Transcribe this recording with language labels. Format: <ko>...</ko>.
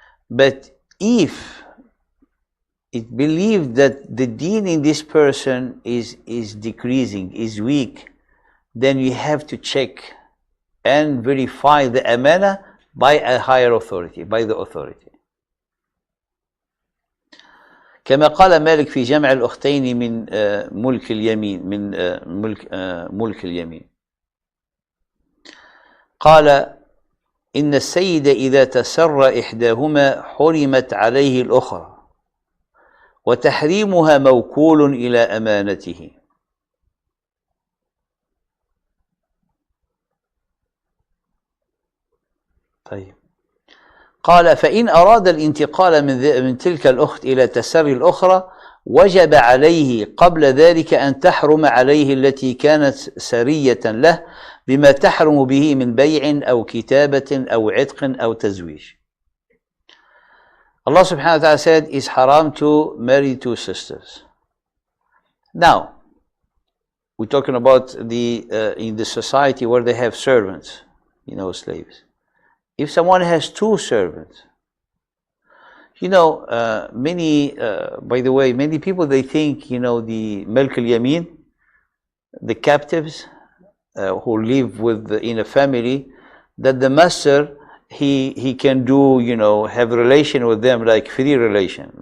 <en>But if it believed that the deen in this person is decreasing, is weak, then we have to check and verify the amana by a higher authority, by the authority.</en> <ar>كما قال مالك في جمع الأختين من ملك اليمين ملك اليمين قال إن السيد إذا تسر إحداهما حرمت عليه الأخرى وتحريمها موكول إلى أمانته. طيب. قال فإن أراد الانتقال من تلك الأخت إلى تسري الأخرى وجب عليه قبل ذلك أن تحرم عليه التي كانت سرية له بما تحرم به من بيع أو كتابة أو عتق أو تزويج.</ar> <en>Allah subhanahu wa ta'ala said it's haram to marry two sisters. Now, we're talking about in the society where they have servants, slaves. If someone has two servants, many, by the way, many people, they think, the Milk al-Yamin, the captives who live in a family, that the master, he can do, have a relation with them like free relation.</en>